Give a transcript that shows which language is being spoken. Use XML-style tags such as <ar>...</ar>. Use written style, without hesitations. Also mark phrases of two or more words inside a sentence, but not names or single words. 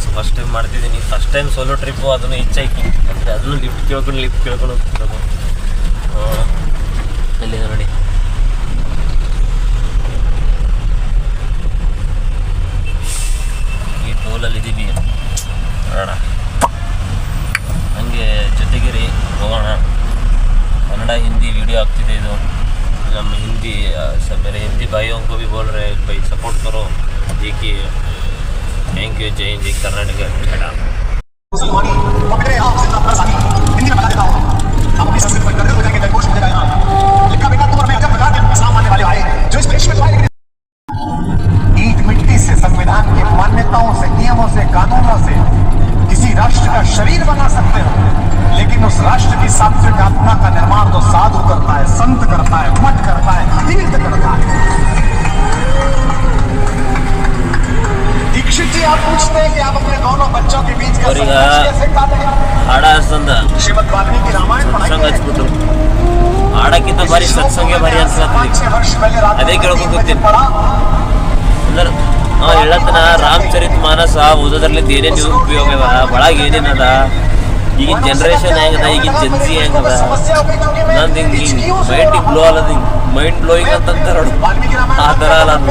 <en>first time</en> <kn>ಮಾಡ್ತಿದ್ದೀನಿ,</kn> <en>first time solo trip,</en> <kn>ಅದನ್ನು ಹಿಚ್ಹೈಕಿಂಗ್, ಮತ್ತು ಅದನ್ನು ಲಿಫ್ಟ್ ಕೇಳ್ಕೊಂಡು ಹೋಗ್ತಿರೋದು. ಎಲ್ಲಿದೆ ನೋಡಿ, ಈ ಟೋಲಲ್ಲಿ ಇದ್ದೀವಿ. ನೋಡೋಣ, ಹಂಗೆ ಜೊತೆಗಿರಿ, ಹೋಗೋಣ. कन्नड़ा हिंदी वीडियो ಆಗ್ತಿದೆ ಇದು.</kn> <hi>ನಮ್ಮ हिंदी सब मेरे हिंदी भाइयों को भी बोल रहे हैं भाई सपोर्ट करो, देखिए।</hi> <en>thank you,</en> <hi>जय हिंद, कर्नाटक। ईट मिट्टी से, संविधान की मान्यताओं से, नियमों से, कानूनों से किसी राष्ट्र का शरीर बना सकते हो, लेकिन उस राष्ट्र की सात्विक आत्मा का निर्माण तो साधु करता है, संत करता है, मठ करता है, तीर्थ करता है। दीक्षित जी, आप पूछते हैं कि आप अपने दोनों बच्चों के बीच का संघर्ष कैसे काटेंगे?</hi> <kn>ಹಾಡ ಹಸ್ತಂದ</kn> <hi>श्रीमद् वाल्मीकि रामायण</hi> <kn>ಸತ್ಸಂಗ ಹಚ್ಬಿಟ್ರು. ಹಾಡಕ್ಕಿಂತ ಭಾರಿ ಸತ್ಸಂಗೆ ಭಾರಿ ಅನ್ಸ್ಲತ್ತಿದೆ. ಅದೇ ಕೇಳ್ಕೊಂಡು ಕೂತೀನಿ ಅಂದ್ರೆ ನಾವು ಹೇಳತ್ತನ ರಾಮಚರಿತ್ ಮಾನಸ ಓದೋದ್ರಲ್ಲಿ ಏನೇನು ಉಪಯೋಗ ಅದ, ಒಳಗೆ ಏನೇನದ ಈಗಿನ ಜನ್ರೇಷನ್ ಹೆಂಗದ, ಈಗಿನ ಜನ್ಸಿ ಹೆಂಗದ, ನಂದು ಹಿಂಗೆ</kn> <en>mind blow</en> <kn>ಅಲ್ಲದ,</kn> <en>mind blowing</en> <kn>ಅಂತಂತಾರ ನೋಡು, ಆ ಥರ ಅಲ್ಲ.</kn>